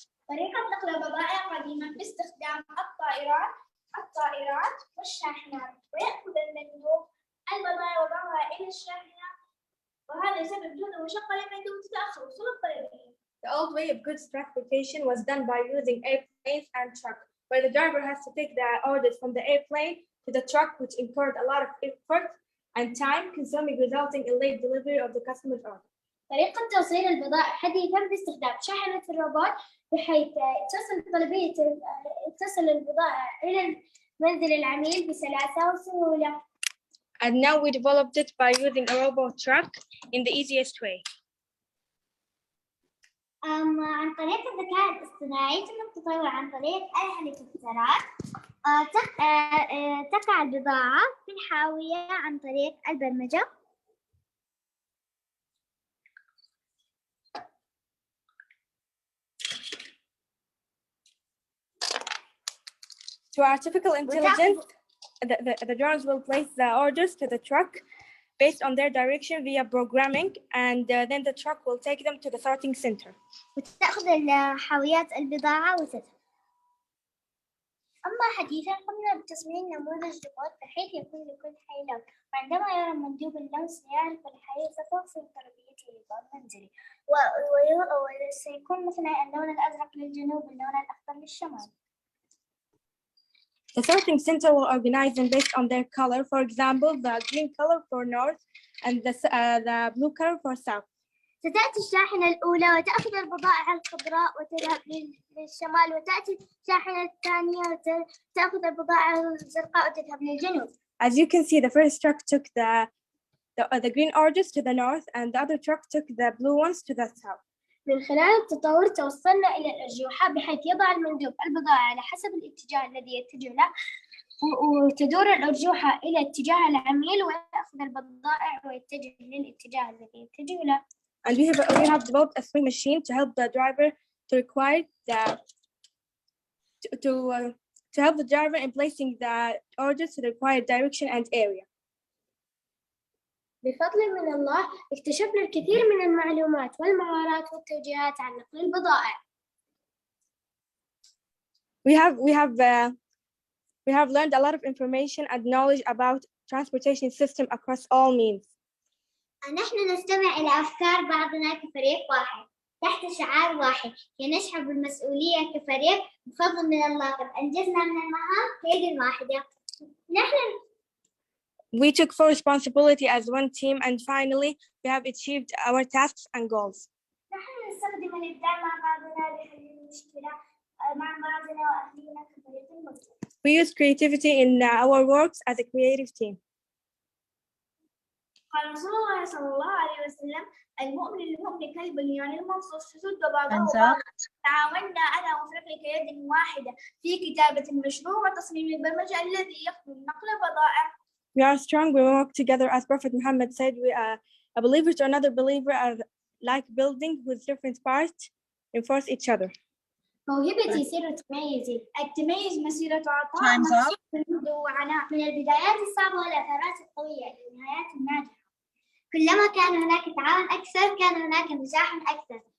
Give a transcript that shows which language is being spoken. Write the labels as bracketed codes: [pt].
[ar] طريقة نقل بضائع قديمة باستخدام الطائرات والشاحنات ويأخذ المندوب البضائع وضعها إلى الشاحنة وهذا يسبب جهد ومشقة للمندوب وتتأخر وصول الطلبية. [en] The old way of goods transportation was done by using airplanes and trucks, where the driver has to take the orders from the airplane to the truck, which incurred a lot of effort and time consuming, resulting in late delivery of the customer's order. [ar] طريقة توصيل البضائع حديثاً باستخدام شاحنة الروبوت بحيث تصل البضائع إلى منزل العميل بسلاسة وسهولة. [en] And now we developed it by using a robot truck in the easiest way. [ar] عن طريق الذكاء الاصطناعي تم التطور عن طريق الهليكوبترات. تقع البضاعة في الحاوية عن طريق البرمجة. [en] Through artificial intelligence, the drones will place the orders to the truck based on their direction via programming, and then the truck will take them to the sorting center. [ar] وتأخذ الحاويات البضاعة وتذهب. أما حديثاً قمنا بتصميم نموذج روبوت بحيث يكون لكل حي لون، وعندما يرى مندوب اللون سيعرف الحي ستوصل طلبيته للباب المنزلي، وسيكون مثلا اللون الأزرق للجنوب واللون الأخضر للشمال. [en] The sorting center will organize them based on their color. For example, the green color for north and the blue color for south. [ar] ستأتي الشاحنة الأولى وتأخذ البضائع الخضراء وتذهب للشمال، وتأتي الشاحنة الثانية وتأخذ البضائع الزرقاء وتذهب للجنوب. [en] As you can see, the first truck took the green orders to the north, and the other truck took the blue ones to the south. [ar] من خلال التطور توصلنا إلى الأرجوحة بحيث يضع المندوب البضائع على حسب الاتجاه الذي يتجه له، وتدور الأرجوحة إلى اتجاه العميل ويأخذ البضائع ويتجه للاتجاه الذي يتجه له. [en] And we have developed a swing machine to help the driver to help the driver in placing the orders to the required direction and area. [ar] بفضل من الله اكتشفنا الكثير من المعلومات والمهارات والتوجيهات عن نقل البضائع. [en] We have learned a lot of information and knowledge about transportation system across all means. [ar] نحن نستمع إلى أفكار بعضنا كفريق واحد تحت شعار واحد لنشعر بالمسؤولية كفريق بفضل من الله قد أنجزنا من المهام كيد واحدة. [en] We took full responsibility as one team, and finally, we have achieved our tasks and goals. [ar] نحن نستخدم الإبداع مع بعضنا لحل المشكلة مع بعضنا وأهلنا كفريق مسلم. [en] We use creativity in our works as a creative team. [ar] قال رسول الله صلى الله عليه وسلم المؤمن للمؤمن كالبنيان المرصوص يشد بعضه بعضا. تعاوننا أنا وفريقي كيد واحدة في كتابة المشروع وتصميم البرمجة الذي يخدم نقل البضائع. [en] We are strong. We work together, as Prophet Muhammad said. A believer to another believer are like building with different parts reinforce each other. [ar] موهبتي سر تميزي، التميز مسيرة عطاء مجهود وعناء من البدايات الصعبة والأثرات القوية إلى النهايات الناجحة. كلما كان هناك تعاون أكثر كان هناك نجاح أكثر.